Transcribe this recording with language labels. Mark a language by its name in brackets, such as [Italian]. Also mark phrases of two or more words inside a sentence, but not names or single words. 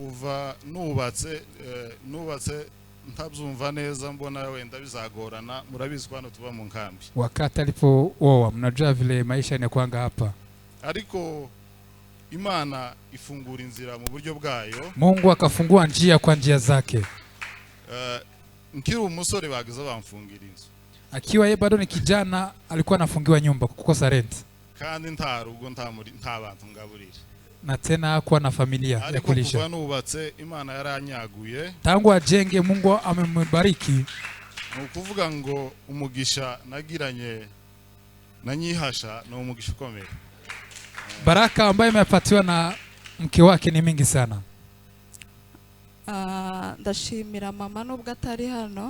[Kinyarwanda] kuva nubatse ntabyumva neza, mbona wenda bizagorana. Murabizi hano tuba mu nkambi. [Swahili] Wakati alipooa, mnajua vile maisha yanakuanga hapa, [Kinyarwanda] ariko Imana ifungura inzira mu buryo bwayo. [Swahili] Mungu akafungua njia kwa njia zake. [Kinyarwanda] Nkiri umusore bagize bamfungira inzu, [Swahili] akiwa yeye bado ni kijana alikuwa anafungiwa nyumba kukosa rent, [Kinyarwanda] kandi nta rugo nta bantu ngaburira, [Swahili] na tena hakuwa na familia ya kulisha. [Kinyarwanda] Kuva nubatse Imana yaranyaguye, [Swahili] tangu ajenge Mungu amembariki. [Kinyarwanda] Ukuvuga ngo umugisha nagiranye na Nyihasha no umugisha ukomeye. [Swahili] Baraka ambayo imepatiwa na mke wake ni mingi sana. [Kinyarwanda] Ndashimira mama nubwo atari hano.